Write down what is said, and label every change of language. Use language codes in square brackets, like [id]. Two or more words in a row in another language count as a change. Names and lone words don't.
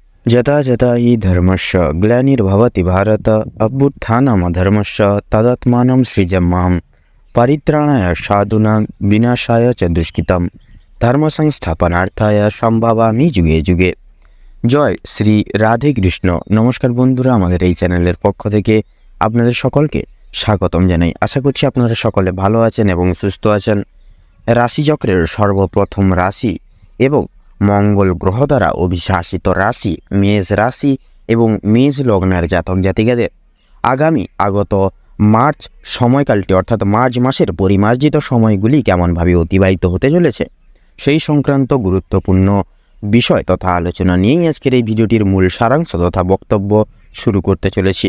[sa] यदा यदा हि धर्मस्य ग्लानिर्भवति भारत अभ्युत्थानमधर्मस्य तदात्मानं सृजमाम परित्राणाय साधूनां विनाशाय च दुष्कृतं धर्म संस्थापनार्थाय সম্ভাবামি যুগে যুগে। [bn] জয় শ্রী রাধে কৃষ্ণ। নমস্কার বন্ধুরা, আমাদের এই চ্যানেলের পক্ষ থেকে আপনাদের সকলকে স্বাগতম জানাই। আশা করছি আপনারা সকলে ভালো আছেন এবং সুস্থ আছেন। রাশিচক্রের সর্বপ্রথম রাশি এবং মঙ্গল গ্রহ দ্বারা অভিশাসিত রাশি মেষ রাশি এবং মেষ লগ্নের জাতক জাতিকাদের আগামী আগত মার্চ সময়কালটি অর্থাৎ মার্চ মাসের পরিমার্জিত সময়গুলি কেমনভাবে অতিবাহিত হতে চলেছে সেই সংক্রান্ত গুরুত্বপূর্ণ বিষয় তথা আলোচনা নিয়েই আজকের এই ভিডিওটির মূল সারাংশ তথা বক্তব্য শুরু করতে চলেছি।